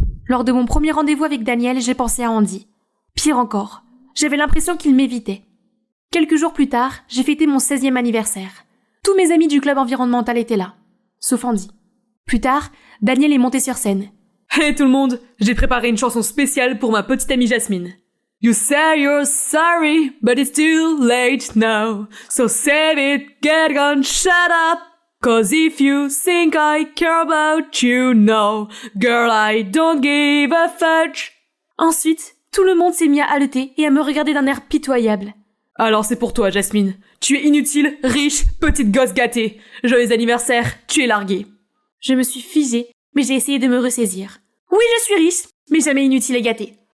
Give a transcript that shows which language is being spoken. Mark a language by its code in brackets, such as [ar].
[fr] Lors de mon premier rendez-vous avec Daniel, j'ai pensé à Andy. Pire encore, j'avais l'impression qu'il m'évitait. Quelques jours plus tard, j'ai fêté mon 16e anniversaire. Tous mes amis du club environnemental étaient là, sauf Andy. Plus tard, Daniel est monté sur scène. Hey tout le monde, j'ai préparé une chanson spéciale pour ma petite amie Jasmine. [en] You say you're sorry, but it's too late now. So save it, get gone, shut up. Cause if you think I care about you, no, girl, I don't give a fudge. [fr] Ensuite, tout le monde s'est mis à haleter et à me regarder d'un air pitoyable. Alors c'est pour toi, Jasmine. Tu es inutile, riche, petite gosse gâtée. Joyeux anniversaire, tu es larguée. Je me suis figée, mais j'ai essayé de me ressaisir. Oui, je suis riche, mais jamais inutile et gâtée.